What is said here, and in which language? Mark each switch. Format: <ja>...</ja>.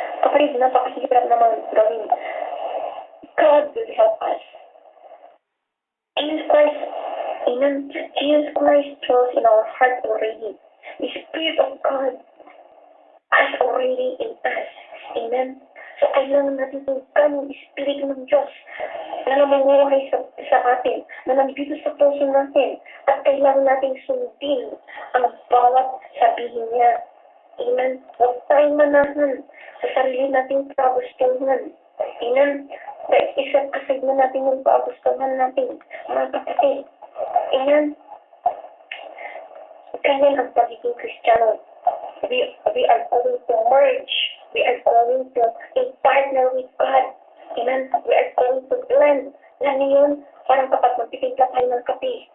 <tl>Kapatid, napakahirap naman gawin.</tl> <en>God will help us. Jesus Christ, amen. Jesus Christ dwells in our heart already. The Spirit of God is already in us. Amen.</en> <tl>So kailangan natin tungkan yung Spirit ng Diyos na namumuhay sa atin, na nandito sa puso natin, at kailangan natin sundin ang bawat sabihin niya. Amen. Huwag tayong manahan sa sarili nating kagustuhan. Amen. Dahil isang aside na natin yung kagustuhan natin, mga kapatid. Amen. Ganyan ang pagiging Kristiyano.</tl> <en>We are going to merge. We are going to partner with God. Amen. We are going to blend.</en> <tl>Alam niyo yun? Parang kapag magpipigla tayo ng kape.</tl>